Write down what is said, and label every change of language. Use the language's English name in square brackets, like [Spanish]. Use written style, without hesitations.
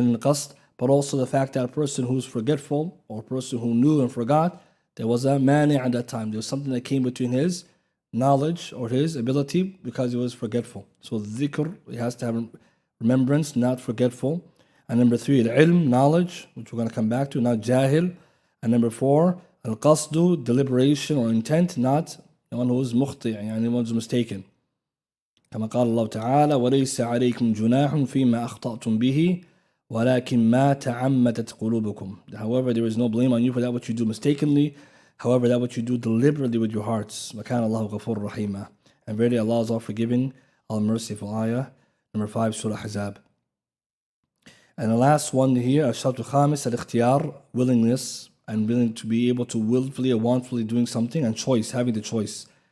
[English] Then in the qasd, but also the fact that a person who's forgetful or a person who knew and forgot, there was a mani at that time. There was something that came between his knowledge or his ability because he was forgetful. So dhikr, he has to have remembrance, not forgetful. And number 3, al-ilm, knowledge, which we're going to come back to, not jahil. And number 4, al-qasdu, deliberation or intent, not the one who is mukhti, yani the one who is mistaken. [Arabic] كما قال الله تعالى وليس عليكم جناح فيما أخطأتم به ولكن ما تعمدت قلوبكم. [English] However, there is no blame on you for that which you do mistakenly. However, that which you do deliberately with your hearts. [Arabic] وكان الله غفور رحيما. [English] And verily Allah is all forgiving, all merciful. Ayah number 5, Surah Ahzab. And the last one here, Ash-Shart al-Khamis, al-Ikhtiyar, willingness, and willing to be able to willfully or wantfully doing something, and choice, having the choice.